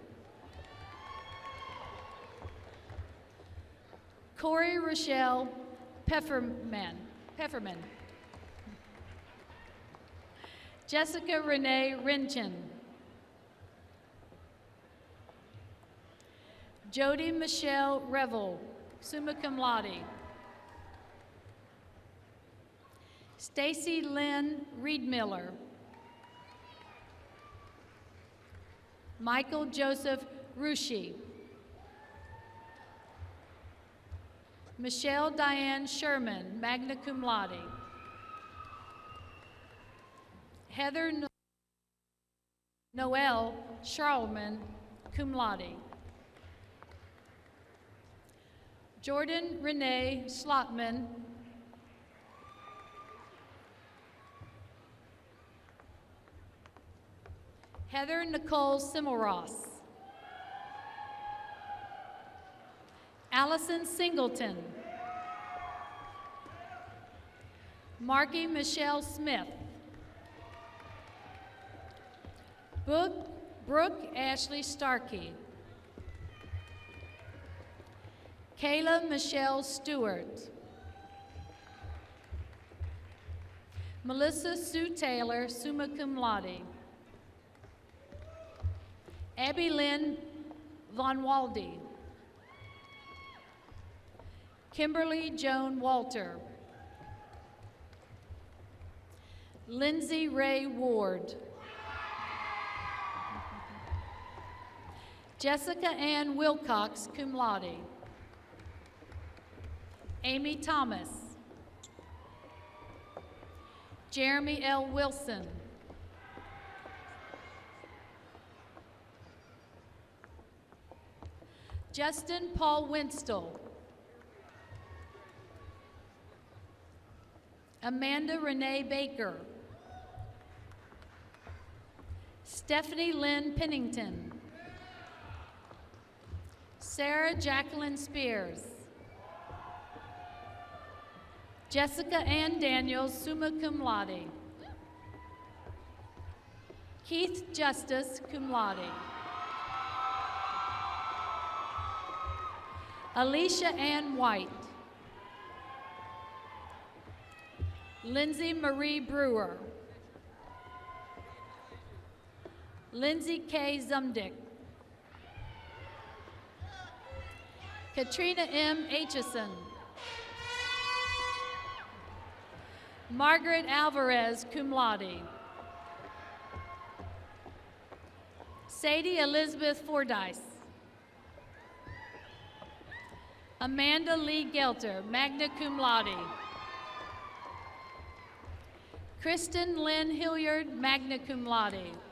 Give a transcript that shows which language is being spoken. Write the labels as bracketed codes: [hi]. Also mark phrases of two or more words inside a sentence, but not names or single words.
[en] Corey Rochelle Pefferman. Jessica Renee Rinchin. Jody Michelle Revel, [la] summa cum laude. [en] Stacy Lynn Reedmiller. Michael Joseph Rushi. Michelle Diane Sherman, [la] magna cum laude. [en] Heather Noel Charlman, [la] cum laude. [en] Jordan Renee Slotman. Heather Nicole Simmelross. Allison Singleton. Marky Michelle Smith. Brooke Ashley Starkey. Kayla Michelle Stewart. Melissa Sue Taylor, [la] summa cum laude. [en] Abby Lynn Von Walde. Kimberly Joan Walter. Lindsay Ray Ward. Jessica Ann Wilcox, [la] cum laude. [en] Amy Thomas. Jeremy L. Wilson. Justin Paul Winstall. Amanda Renee Baker. Stephanie Lynn Pennington. Sarah Jacqueline Spears. Jessica Ann Daniels, [la] summa cum laude. [en] Keith Justice, [la] cum laude. [en] Alicia Ann White. Lindsay Marie Brewer. Lindsay K. Zumdick. Katrina M. Aitchison. Margaret Alvarez, [la] cum laude. [en] Sadie Elizabeth Fordyce. Amanda Lee Gelter, [la] magna cum laude. [en] Kristen Lynn Hilliard, [la] magna cum laude.